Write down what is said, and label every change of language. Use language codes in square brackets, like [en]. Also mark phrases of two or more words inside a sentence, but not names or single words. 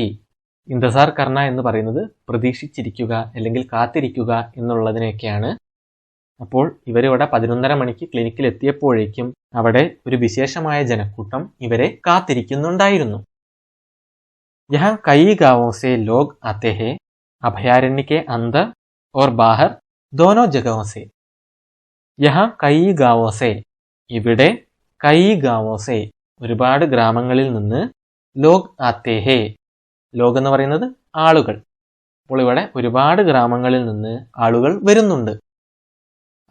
[hi] इंतज़ार करना [ml] എന്ന് പറയുന്നത് പ്രതീക്ഷിച്ചിരിക്കുക അല്ലെങ്കിൽ കാത്തിരിക്കുക എന്നുള്ളതിനെയൊക്കെയാണ്. അപ്പോൾ ഇവരിവിടെ 11:30 മണിക്ക് ക്ലിനിക്കിൽ എത്തിയപ്പോഴേക്കും അവിടെ ഒരു വിശേഷമായ ജനക്കൂട്ടം ഇവരെ കാത്തിരിക്കുന്നുണ്ടായിരുന്നു. [hi] यहाँ कई गाँवों से लोग आते हैं, अभयारण्य के अंदर और बाहर दोनों जगहों से. यहाँ कई गाँवों से, ഇവിടെ, कई गाँवों से [ml] ഒരുപാട് ഗ്രാമങ്ങളിൽ നിന്ന്. [hi] लोग आते हैं, [ml] ലോഗ് എന്ന് പറയുന്നത് ആളുകൾ. അപ്പോൾ ഇവിടെ ഒരുപാട് ഗ്രാമങ്ങളിൽ നിന്ന് ആളുകൾ വരുന്നുണ്ട്.